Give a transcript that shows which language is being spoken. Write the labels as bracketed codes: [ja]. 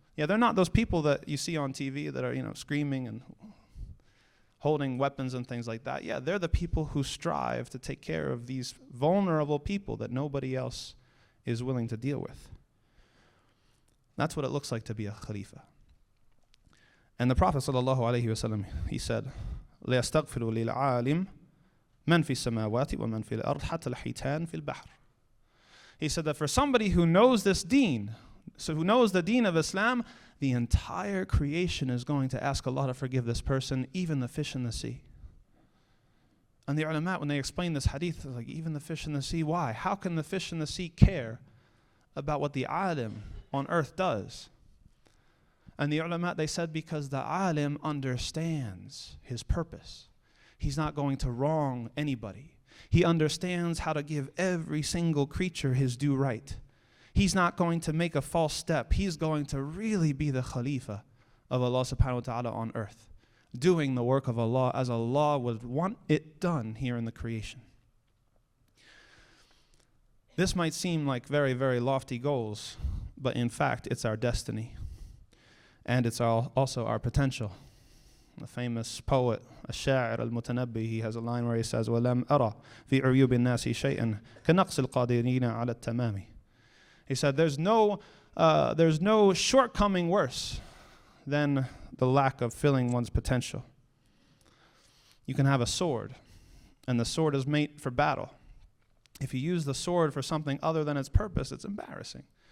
[en] Yeah, they're not those people that you see on TV that are, screaming and holding weapons and things like that. Yeah, they're the people who strive to take care of these vulnerable people that nobody else is willing to deal with. That's what it looks like to be a Khalifa. And the Prophet ﷺ, he said, [ar] لَيَسْتَغْفِرُوا لِلْعَالِمِ مَنْ فِي السَّمَاوَاتِ وَمَنْ فِي الْأَرْضِ حَتَّى الْحِيتَانِ فِي الْبَحْرِ. [en] He said that for somebody who knows this deen, so who knows the deen of Islam, the entire creation is going to ask Allah to forgive this person, even the fish in the sea. And the ulama, when they explain this hadith, they're like, even the fish in the sea, why? How can the fish in the sea care about what the alim on earth does? And the ulama, they said, because the alim understands his purpose. He's not going to wrong anybody. He understands how to give every single creature his due right. He's not going to make a false step. He's going to really be the Khalifa of Allah subhanahu wa ta'ala on earth, doing the work of Allah as Allah would want it done here in the creation. This might seem like very, very lofty goals, but in fact, it's our destiny. And it's also our potential. The famous poet, [ar] الشاعر المتنبي, [en] he has a line where he says, [ar] وَلَمْ أَرَى فِي عُيُوبِ النَّاسِ شَيْئًا كَنَقْصِ الْقَادِرِينَ عَلَى التَّمَامِ. [en] He said, there's no shortcoming worse than the lack of filling one's potential. You can have a sword, and the sword is made for battle. If you use the sword for something other than its purpose, it's embarrassing.